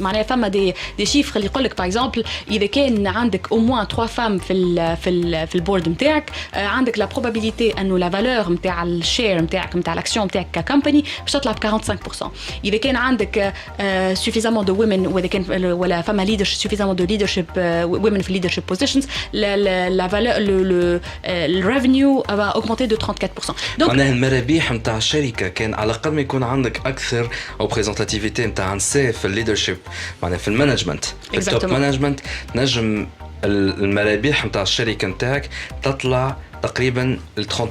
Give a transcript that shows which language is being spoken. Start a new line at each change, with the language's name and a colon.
Arabic: معناها فما des chiffres اللي يقولك
French: par exemple
Arabic: إذا كان عندك
French: au moins 3 femmes
Arabic: في البورد نتاعك عندك la probabilité أنه la valeur نتاع الشير نتاعك نتاع الأكسيون نتاعك كcompany باش تطلع ب 45%. إذا كان عندك
French: suffisamment de women
Arabic: وإذا كان ولا فما
French: suffisamment de leadership women في leadership positions la valeur le revenue va augmenter de 34%.
Arabic: Donc معناها المرابح نتاع الشركه كان على الاقل ما يكون عندك اكثر ريبريزنتاتيفيتي نتاع نساء في الليدرشيب معناها في المانجمنت في التوب مانجمنت نجم المرابح نتاع الشركه نتاعك تطلع تقريبا 34% 35%.